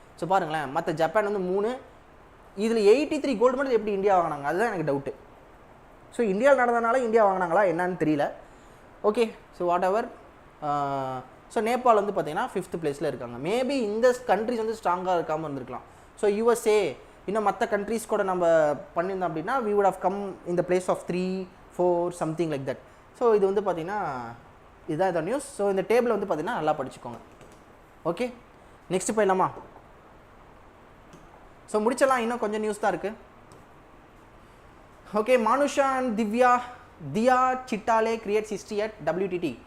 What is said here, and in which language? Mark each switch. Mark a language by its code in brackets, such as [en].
[ta] So பாருங்களேன், மற்ற Japan வந்து 3, இதில் 83 கோல்டு மெடல் எப்படி இந்தியா வாங்கினாங்க, அதுதான் எனக்கு டவுட்டு. ஸோ இந்தியாவில் நடந்ததுனால இந்தியா வாங்கினாங்களா என்னன்னு தெரியல. [en] Okay, so whatever. [ta] So Nepal வந்து பார்த்தீங்கன்னா 5th பிளேஸில் இருக்காங்க. மேபி இந்த கண்ட்ரிஸ் வந்து ஸ்ட்ராங்காக இருக்காமல் இருந்திருக்கலாம். ஸோ யூஎஸ்ஏ இன்னும் மற்ற கண்ட்ரிஸ் கூட நம்ம பண்ணியிருந்தோம் அப்படின்னா [en] we would have come in the place of 3, 4 something like that. [ta] So இது வந்து பார்த்தீங்கன்னா இதுதான் இந்த நியூஸ். ஸோ இந்த டேபிள் வந்து பார்த்தீங்கன்னா நல்லா படிச்சுக்கோங்க. ஓகே, நெக்ஸ்ட் போயிடலாமா? ஸோ முடிச்சலாம், இன்னும் கொஞ்சம் நியூஸ் தான் இருக்குது. [en] Okay, Manush and Diya Chitale creates history at WTT.